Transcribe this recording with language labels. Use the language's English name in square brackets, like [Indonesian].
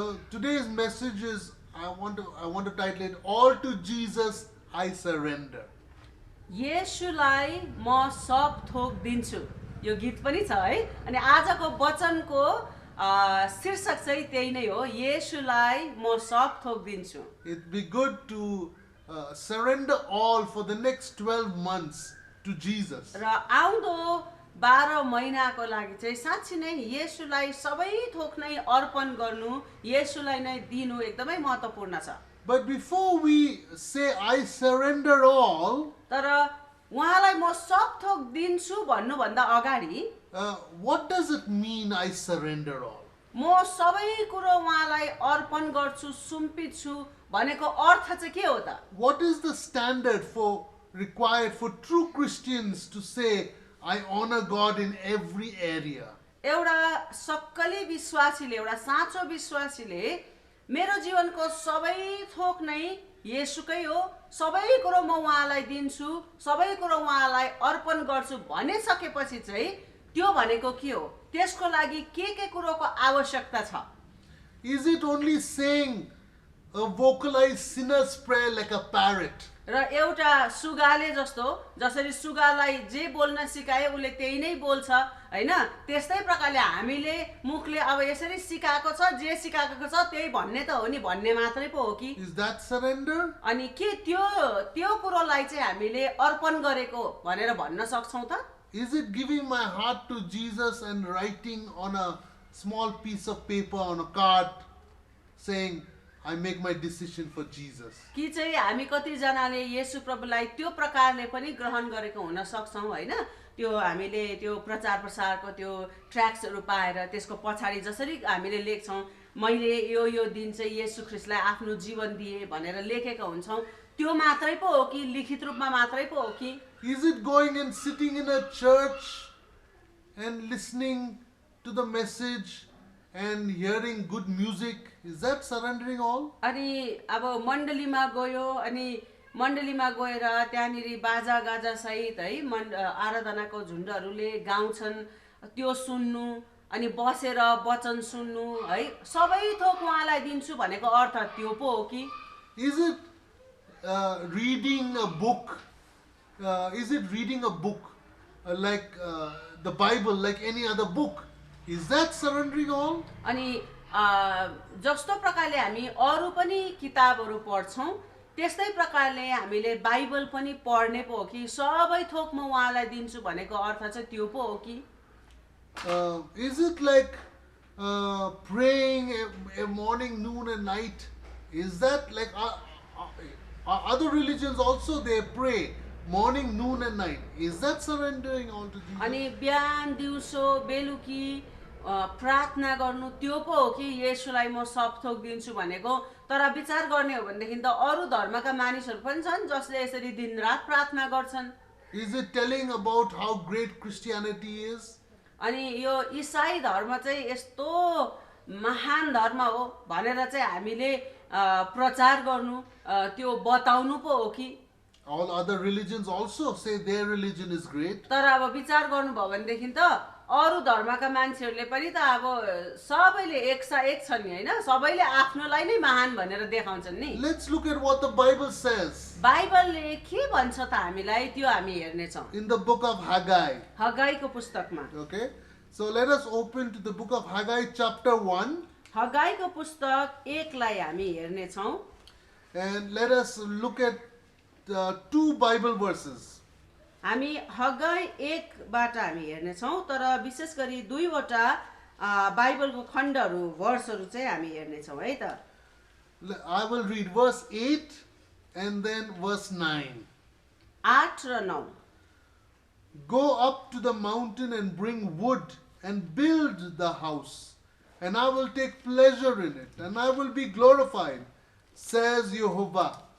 [English] Today's message is I want to title it All to Jesus I Surrender. [Nepali] येशूलाई म सब थोक दिन्छु, यो गीत पनि छ है। अनि आजको वचनको शीर्षक चाहिँ त्यही नै हो, येशूलाई म सब थोक दिन्छु। [English] It'd be good to surrender all for the next 12 months to Jesus. [Nepali] र आउँदो 12 महिनाको लागि चाहिँ साँच्चै नै येशूलाई सबै थोक नै अर्पण गर्नु, येशूलाई नै दिनु एकदमै महत्त्वपूर्ण छ। [English] But before we say I surrender all, [Nepali] तर उहाँलाई म सब थोक दिन्छु भन्नुभन्दा अगाडि [English] what does it mean I surrender all? [Nepali] म सबै कुरो उहाँलाई अर्पण गर्छु, सुम्पिछु भनेको अर्थ चाहिँ के हो त? [English] What is the standard required for true Christians to say I honor God in every area? [Nepali] एउटा सक्कली विश्वासीले, एउटा साँचो विश्वासीले मेरो जीवनको सबै थोक नै येशूकै हो, सबै कुरो म उहाँलाई दिन्छु, सबै कुरो उहाँलाई अर्पण गर्छु भनिसकेपछि चाहिँ त्यो भनेको के हो? त्यसको लागि के कुरोको आवश्यकता छ? [English] Is it only saying a vocalized sinner's prayer like a parrot. [Nepali] र एउटा सुगाले जस्तो जसरी सुगालाई जे बोल्न सिकाए उसले त्यही नै बोल्छ हैन, त्यस्तै प्रकारले हामीले मुखले अब यसरी सिकाएको छ, जे सिकाएको छ त्यही भन्ने त हो नि, भन्ने मात्रै पो हो कि। [English] Is that surrender? [Nepali] अनि के त्यो कुरोलाई चाहिँ हामीले अर्पण गरेको भनेर भन्न सक्छौं त? [English] Is it giving my heart to Jesus and writing on a small piece of paper on a card saying, I make my decision for Jesus? [Nepali] कि चाहिँ हामी कतिजनाले येशू प्रभुलाई त्यो प्रकारले पनि ग्रहण गरेको हुन सक्छौँ हैन, त्यो हामीले त्यो प्रचार प्रसारको त्यो ट्र्याक्सहरू पाएर त्यसको पछाडि जसरी हामीले लेख्छौँ मैले यो दिन चाहिँ येशू ख्रीष्टलाई आफ्नो जीवन दिए भनेर लेखेका हुन्छौँ, त्यो मात्रै पो हो कि, लिखित रूपमा मात्रै पो हो कि? [English] Is it going and sitting in a church and listening to the message and hearing good music? Is that surrendering all? [Nepali] अनि अब मण्डलीमा गयो, अनि मण्डलीमा गएर त्यहाँनिर बाजा गाजा सहित है आराधनाको झुन्डहरूले गाउँछन्, त्यो सुन्नु, अनि बसेर वचन सुन्नु है, सबै थोक उहाँलाई दिन्छु भनेको अर्थ त्यो पो हो कि? [English] Is it reading a book? Is it reading a book like the Bible, like any other book? Is that surrendering all? [Nepali] अनि जस्तो प्रकारले हामी अरू पनि किताबहरू पढ्छौँ त्यस्तै प्रकारले हामीले बाइबल पनि पढ्ने पो हो कि? सबै थोक म उहाँलाई दिन्छु भनेको अर्थ चाहिँ त्यो पो हो कि? [English] Is it like praying a morning, noon and night? Is that like other religions also they pray morning, noon and night? Is that surrendering all to Jesus? [Nepali] अनि बिहान दिउँसो बेलुकी प्रार्थना गर्नु त्यो पो हो कि येशूलाई म सब थोक दिन्छु भनेको? तर विचार गर्ने हो भनेदेखि त अरू धर्मका मानिसहरू पनि छन् जसले यसरी दिनरात प्रार्थना गर्छन्। [English] Is it telling about how great Christianity is? [Nepali] अनि यो इसाई धर्म चाहिँ यस्तो महान धर्म हो भनेर चाहिँ हामीले प्रचार गर्नु त्यो बताउनु पो हो कि? [English] All other religions also say their religion is great. [Nepali] तर अब विचार गर्नुभयो भनेदेखि त अरू धर्मका मान्छेहरूले पनि त अब सबैले एक छन् नि हैन, सबैले आफ्नोलाई नै महान भनेर देखाउँछन् नि। [English] Let's look at what the Bible says [Nepali] बाइबलले के भन्छ त हामीलाई त्यो हामी हेर्ने छौं [English] in the book of Haggai. [Nepali] हगाईको पुस्तकमा। [English] Okay, so let us open to the book of Haggai chapter 1 [Nepali] हगाईको पुस्तक 1 लाई हामी हेर्ने छौं [English] and let us look at two Bible verses. [Nepali] हामी हगाई 1 बाट हामी हेर्ने छौं, तर विशेष गरी दुईवटा बाइबलको खण्डहरू भर्सहरू चाहिँ हामी हेर्ने छौं है त। [English] I will read verse 8 and then verse 9. [Nepali] 8 र 9। [English] Go up to the mountain and bring wood and build the house, and I will take pleasure in it, and I will be glorified, says Jehovah.